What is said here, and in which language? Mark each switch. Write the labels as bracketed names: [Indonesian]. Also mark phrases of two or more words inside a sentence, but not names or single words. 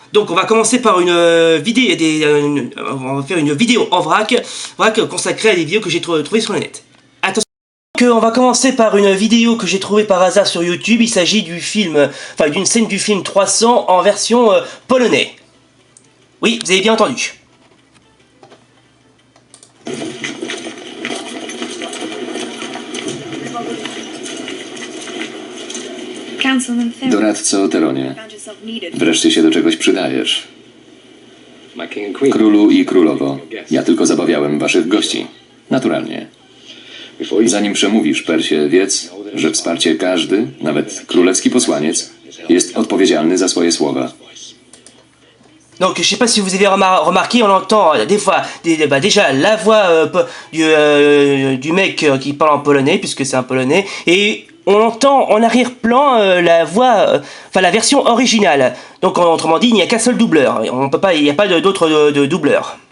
[French] Donc on va commencer par une vidéo, on va faire une vidéo en vrac consacrée à des vidéos que j'ai trouvées sur le net. Attention, on va commencer par une vidéo que j'ai trouvée par hasard sur YouTube. Il s'agit du film, enfin d'une scène du film 300 en version polonais. Oui, vous avez bien entendu. [Polish] Doradco Oteronie, wreszcie się do czegoś przydajesz. Królu i królowo, ja tylko zabawiałem waszych gości. Naturalnie. Zanim przemówisz, Persie, wiedz, że wsparcie każdy, nawet królewski posłaniec, jest odpowiedzialny za swoje słowa. [French] Donc je sais pas si vous avez remarqué, on entend des fois déjà la voix du mec qui parle en polonais, puisque c'est un polonais, et on entend en arrière-plan la voix, la version originale. Donc autrement dit, il n'y a qu'un seul doubleur, on peut pas, il n'y a pas d'autre doubleur.